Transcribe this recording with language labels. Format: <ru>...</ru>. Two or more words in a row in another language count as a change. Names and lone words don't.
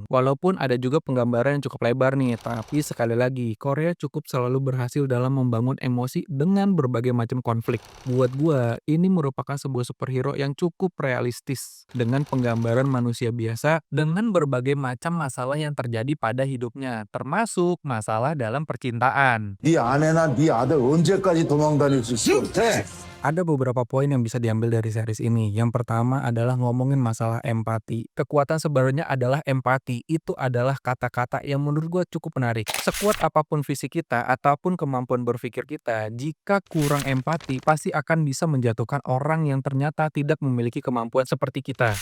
<id>Walaupun ada juga penggambaran yang cukup lebar nih, tapi sekali lagi, Korea cukup selalu berhasil dalam membangun emosi dengan berbagai macam konflik. Buat gua, ini merupakan sebuah superhero yang cukup realistis dengan penggambaran manusia biasa dengan berbagai macam masalah yang terjadi pada hidupnya, termasuk masalah dalam percintaan.</id> <ko>네 아내나 네 아들 언제까지 도망다닐 수 있을 것 같아?</ko> <id>Ada beberapa poin yang bisa diambil dari series ini. Yang pertama adalah ngomongin masalah empati. Kekuatan sebenarnya adalah empati. Itu adalah kata-kata yang menurut gue cukup menarik. Sekuat apapun fisik kita ataupun kemampuan berpikir kita, jika kurang empati pasti akan bisa menjatuhkan orang yang ternyata tidak memiliki kemampuan seperti kita.</id>